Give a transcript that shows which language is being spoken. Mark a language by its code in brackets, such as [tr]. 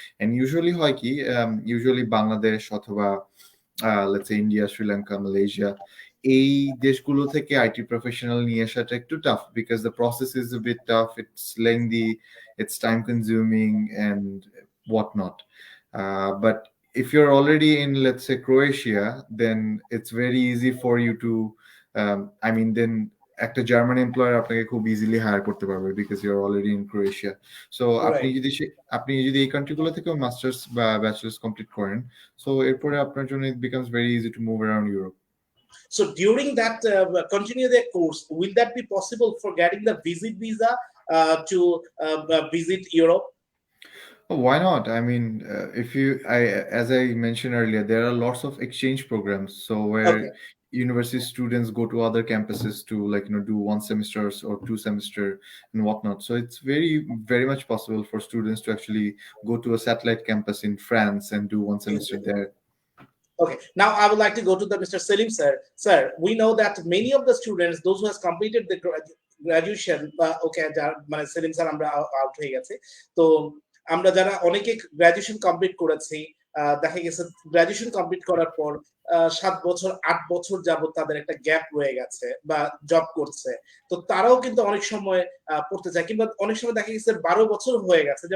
[en] And usually হয় কি, usually Bangladesh অথবা let's say India, Sri Lanka, Malaysia, [bn] এই দেশগুলো থেকে আইটি প্রফেশনাল নিয়ে আসাটা একটু tough, [en] Because the process is a bit tough, it's lengthy, it's time consuming and whatnot. But if you're already in, let's say, Croatia, then it's very easy for you to I mean, then [bn] একটা German employer আপনাকে খুব easily higher করতে পারবে [en] Because you are already in Croatia. [bn] So আপনি [en] Right. [bn] যদি এই কান্ট্রিগুলো থেকে masters বা ব্যাচেলার্স কমপ্লিট করেন, সো এরপরে আপনার জন্য [en] It becomes very easy to move around Europe. So during that continue their course, will that be possible for getting the visit visa to visit Europe? Oh, why not? I mean, if you, as I mentioned earlier, there are lots of exchange programs. So where Okay. university students go to other campuses to, like, do 1 semester or 2 semester and whatnot. So it's very, very much possible for students to actually go to a satellite campus in France and do 1 semester Exactly. there. Okay, now I would like to go to the Mr. Selim sir. Sir, we know that many of the students, those who has completed the graduation, okay, [bn] মানে Selim sir আমরা out হয়ে গেছে, তো আমরা যারা অনেকে graduation complete করেছি, দেখা গেছে গ্রাজুয়েশন কমপ্লিট করার পর 7 বছর 8 বছর যাবত তাদের একটা গ্যাপ রয়ে গেছে বা জব করছে, তো তারাও কিন্তু অনেক সময় পড়তে চায়, কিংবা অনেক সময় দেখা গেছে 12 বছর হয়ে গেছে।